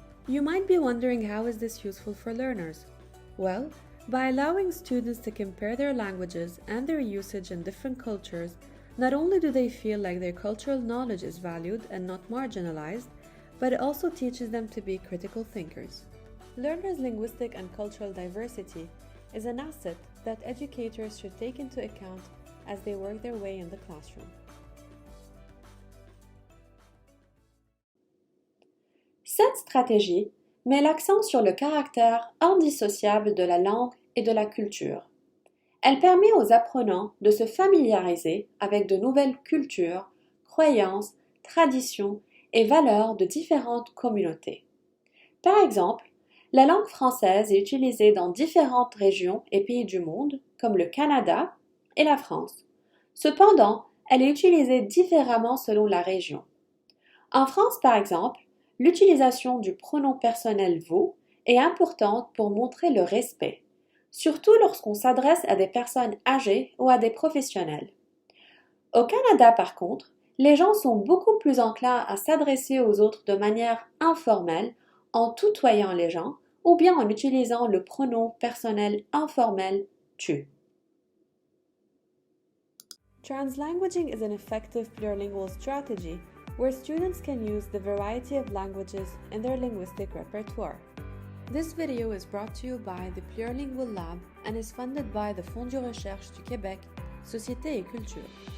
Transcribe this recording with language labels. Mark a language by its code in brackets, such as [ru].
[en] You might be wondering, how is this useful for learners? Well, by allowing students to compare their languages and their usage in different cultures, not only do they feel like their cultural knowledge is valued and not marginalized, but it also teaches them to be critical thinkers. Learners' linguistic and cultural diversity is an asset that educators should take into account as they work their way in the classroom. [fr] Cette stratégie met l'accent sur le caractère indissociable de la langue et de la culture. Elle permet aux apprenants de se familiariser avec de nouvelles cultures, croyances, traditions et valeurs de différentes communautés. Par exemple, la langue française est utilisée dans différentes régions et pays du monde, comme le Canada et la France. Cependant, elle est utilisée différemment selon la région. En France, par exemple, l'utilisation du pronom personnel vous est importante pour montrer le respect, surtout lorsqu'on s'adresse à des personnes âgées ou à des professionnels. Au Canada, par contre, les gens sont beaucoup plus enclins à s'adresser aux autres de manière informelle, en tutoyant les gens, ou bien en utilisant le pronom personnel informel tu. [en] Translanguaging is an effective plurilingual strategy where students can use the variety of languages in their linguistic repertoire. This video is brought to you by the Plurilingual Lab and is funded by the Fonds de recherche du Québec, Société et Culture.